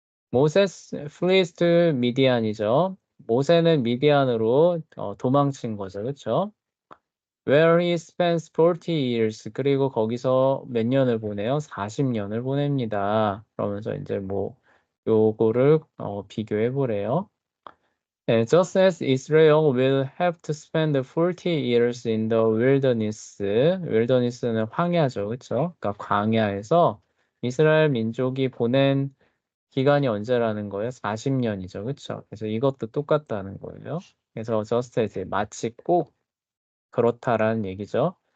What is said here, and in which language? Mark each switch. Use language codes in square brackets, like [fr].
[ko] 모세스 [en] flees to [ko] 미디안이죠. 모세는 미디안으로 도망친 거죠. 그렇죠? [en] Where he spends 40 years. [ko] 그리고 거기서 몇 년을 보내요? 40년을 보냅니다. 그러면서 이제 뭐 요거를 비교해 보래요. [en] Just as Israel will have to spend 40 years in the wilderness. [ko] wilderness는 황야죠. 그렇죠? 그러니까 광야에서 이스라엘 민족이 보낸 기간이 언제라는 거예요? 40년이죠. 그렇죠? 그래서 이것도 똑같다는 거예요. 그래서 [en] just as [ko] 마치 꼭 그렇다라는 얘기죠.